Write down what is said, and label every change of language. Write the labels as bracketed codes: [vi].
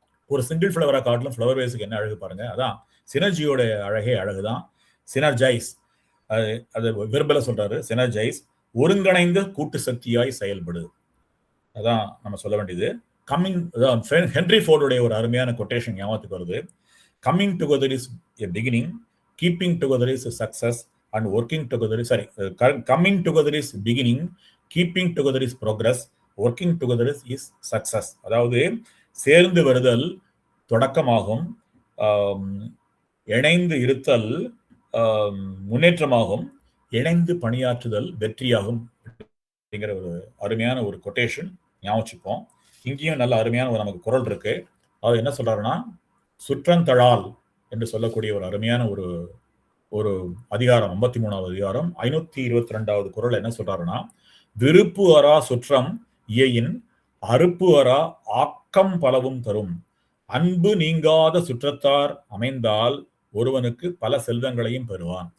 [ta] ஒரு சிங்கிள் ஃப்ளவரா காட்டிலும் ஃப்ளவர் வேஸுக்கு என்ன அழகு பாருங்க. அதான் சினர்ஜியோட அழகே அழகுதான். சினர்ஜைஸ், அது விரும்பல சொல்றாரு. சினர்ஜைஸ், ஒருங்கிணைந்த கூட்டு சக்தியாய் செயல்படு. அதான் நம்ம சொல்ல வேண்டியது. கம்மிங், ஹென்ரி ஃபோர்டுடைய ஒரு அருமையான கொட்டேஷன் ஞாபகத்துக்கு வருது. [en] Coming together is a beginning, keeping together is a success, and working together is coming together is beginning, keeping together is progress, working together is success. [ta] அதாவது சேர்ந்து வருதல் தொடக்கமாகும், இணைந்து இருத்தல் முன்னேற்றமாகும், இணைந்து பணியாற்றுதல் வெற்றியாகும் அப்படிங்கிற ஒரு அருமையான ஒரு கொட்டேஷன் ஞாபகம். இங்கேயும் நல்ல அருமையான ஒரு நமக்கு குரல் இருக்கு. அது என்ன சொல்றாருன்னா, சுற்றந்தழால் என்று சொல்லக்கூடிய ஒரு அருமையான ஒரு அதிகாரம், 53வது அதிகாரம் 522வது குறள் என்ன சொல்றாருன்னா, விருப்பு அரா சுற்றம் இயையின் அறுப்பு அரா ஆக்கம் பலவும் தரும், அன்பு நீங்காத சுற்றத்தார் அமைந்தால் ஒருவனுக்கு பல செல்வங்களையும் பெறுவான்.